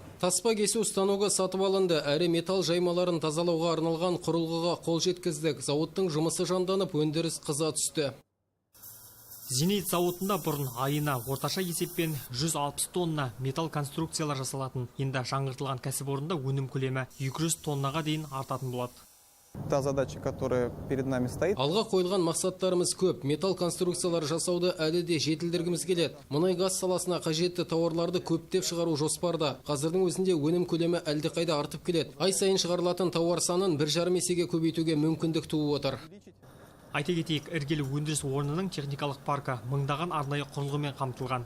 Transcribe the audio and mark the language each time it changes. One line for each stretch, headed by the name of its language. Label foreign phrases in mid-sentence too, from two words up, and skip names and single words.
Kazakh: Таспа кесу станогы сатып алынды, әрі металл жаймаларын тазалауға арналған құрылғыға қол жеткіздік. Зауыттың жұмысы жанданып, өндіріс қыза түсті. Зенит зауытында бұрын айына орташа есеппен 160 тонна металл конструкциялар жасалатын. Енді жаңғыртылған кәсіпорында өнім көлемі 200 тоннаға дейін артатын болады.
Russian: Та задача, которая перед нами стоит.
Kazakh: Алға қойылған мақсаттарымыз көп. Металл конструкциялар жасауды әлі де жетілдіргіміз келеді. Мұнай-газ саласына қажетті тауарларды көптеп шығару жоспарда. Қазірдің өзінде өнім көлемі әлдеқайда артып келеді. Ай сайын шығарылатын тауар санын 1,5 есеге көбейтуге мүмкіндік туып отыр. Айта кетейік, іргелі өндіріс орнының техникалық паркі мыңдаған арнайы құрылғымен қамтылған.